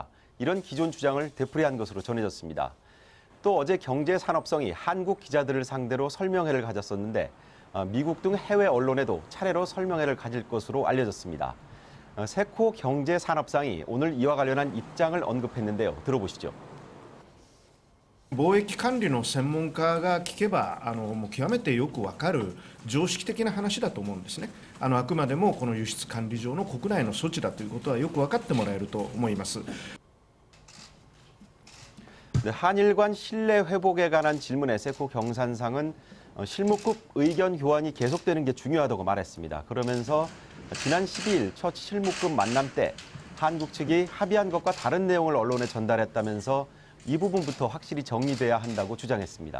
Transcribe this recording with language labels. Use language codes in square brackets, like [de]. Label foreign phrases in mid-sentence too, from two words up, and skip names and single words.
[ko] 이런 기존 주장을 되풀이한 것으로 전해졌습니다. 또 어제 경제산업성이 한국 기자들을 상대로 설명회를 가졌었는데 미국 등 해외 언론에도 차례로 설명회를 가질 것으로 알려졌습니다. 세코 경제산업상이 오늘 이와 관련한 입장을 언급했는데요. 들어보시죠. [ja] 貿易管理の専門家が聞けばもう極めてよく分かる常識的な話だと思うんですね。あくまでもこの輸出管理上の国内の措置だということはよく分かってもらえると思います。 [ko] 네, 한일 간 신뢰 회복에 관한 질문에 세코 경산상은 실무급 의견 교환이 계속되는 게 중요하다고 말했습니다. 그러면서 지난 12일 첫 실무급 만남 때 한국 측이 합의한 것과 다른 내용을 언론에 전달했다면서 이 부분부터 확실히 정리돼야 한다고 주장했습니다.